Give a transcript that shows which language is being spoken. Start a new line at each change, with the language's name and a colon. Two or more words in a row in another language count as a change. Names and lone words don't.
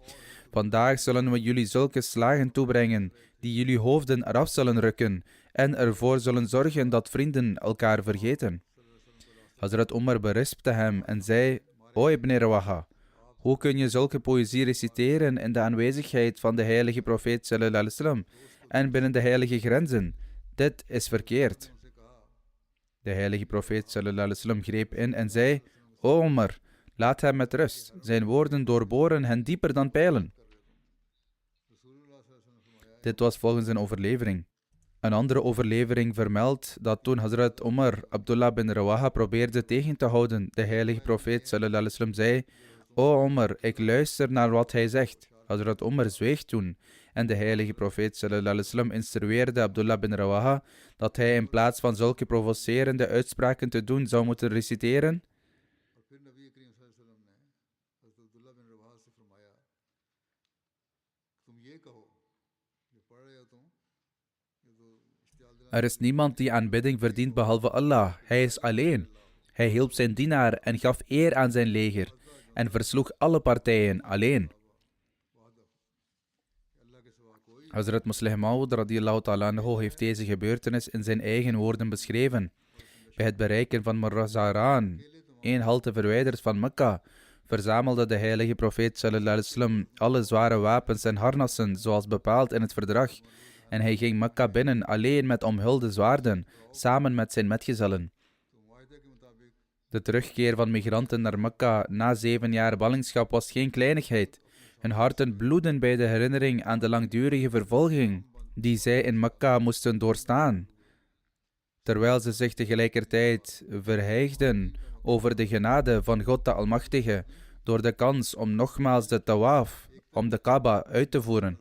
Dutch: Vandaag zullen we jullie zulke slagen toebrengen, die jullie hoofden eraf zullen rukken en ervoor zullen zorgen dat vrienden elkaar vergeten. Hazrat Umar berispte hem en zei: O Ibn Rawaha, hoe kun je zulke poëzie reciteren in de aanwezigheid van de heilige profeet
Arabic: صلى الله عليه وسلم
Dutch: en binnen de heilige grenzen? Dit is verkeerd. De heilige profeet
Arabic: صلى الله عليه وسلم
Dutch: greep in en zei: O Umar, laat hem met rust. Zijn woorden doorboren hen dieper dan pijlen. Dit was volgens een overlevering. Een andere overlevering vermeldt dat toen Hazrat Umar Abdullah bin Rawaha probeerde tegen te houden, de heilige profeet
Arabic: صلى الله عليه وسلم
Dutch: zei: O Umar, ik luister naar wat hij zegt. Hazrat Umar zweeg toen en de heilige profeet
Arabic: صلى الله عليه وسلم
Dutch: instrueerde Abdullah bin Rawaha dat hij in plaats van zulke provocerende uitspraken te doen zou moeten reciteren: Er is niemand die aanbidding verdient behalve Allah. Hij is alleen. Hij hielp zijn dienaar en gaf eer aan zijn leger en versloeg alle partijen alleen. Hazrat Muslih Maud
Arabic: رضي الله تعالى عنه
Dutch: heeft deze gebeurtenis in zijn eigen woorden beschreven. Bij het bereiken van Marra Zahraan, 1 halte verwijderd van Mekka, verzamelde de heilige profeet
Arabic: صلى الله عليه وسلم
Dutch: alle zware wapens en harnassen zoals bepaald in het verdrag en hij ging Mekka binnen alleen met omhulde zwaarden, samen met zijn metgezellen. De terugkeer van migranten naar Mekka na 7 jaar ballingschap was geen kleinigheid. Hun harten bloedden bij de herinnering aan de langdurige vervolging die zij in Mekka moesten doorstaan, terwijl ze zich tegelijkertijd verheugden over de genade van God de Almachtige door de kans om nogmaals de tawaf om de Kaaba uit te voeren.